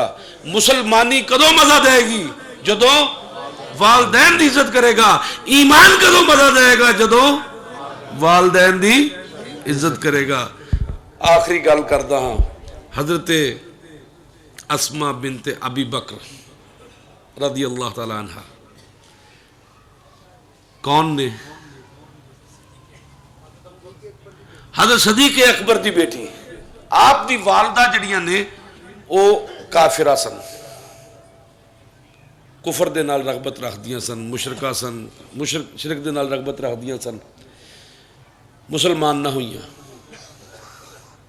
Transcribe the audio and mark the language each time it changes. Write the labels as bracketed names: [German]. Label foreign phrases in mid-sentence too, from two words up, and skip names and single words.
[Punjabi] مسلمانی کدوں مزا دے گی، جدوں والدین دی عزت کرے گا. ایمان کدوں مزا دے گا، جدوں والدین دی عزت کرے گا. آخری گل کردا ہاں، حضرت اسما بنت ابی بکر [Arabic] رضي الله تعالى عنها [Punjabi] کون نے? حضرت صدیق اکبر کی بیٹی. آپ دی والدہ جڑیاں نے وہ کافرہ سن، کفر دے نال رغبت رکھدیاں سن، مشرکہ سن، شرک دے نال رغبت رکھدیاں سن، مسلمان نہ ہوئی.